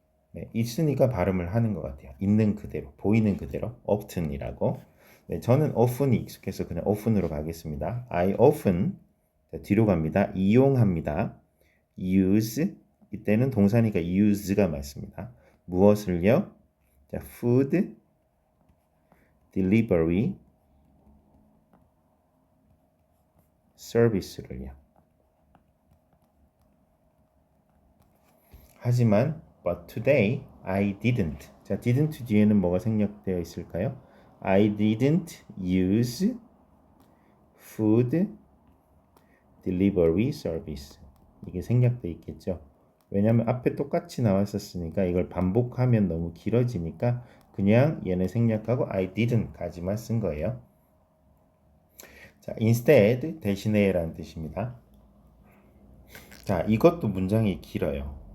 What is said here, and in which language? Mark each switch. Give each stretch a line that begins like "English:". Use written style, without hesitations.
Korean: 네, 있으니까 발음을 하는 것 같아요. 있는 그대로, 보이는 그대로 often이라고. 네, 저는 often이 익숙해서 그냥 often으로 가겠습니다.
English: I often
Korean: 자, 뒤로 갑니다. 이용합니다. use 이때는 동사니까 use가 맞습니다. 무엇을요? 자,
English: food delivery service
Korean: 를요.
English: 하지만 but today I didn't.
Korean: 자, didn't 뒤에는 뭐가 생략되어 있을까요?
English: I didn't use food delivery service.
Korean: 이게 생략되어 있겠죠. 왜냐하면 앞에 똑같이 나왔었으니까 이걸 반복하면 너무 길어지니까 그냥 얘는 생략하고
English: I didn't
Korean: 까지만 쓴 거예요. 자, instead 대신에 라는 뜻입니다. 자, 이것도 문장이 길어요.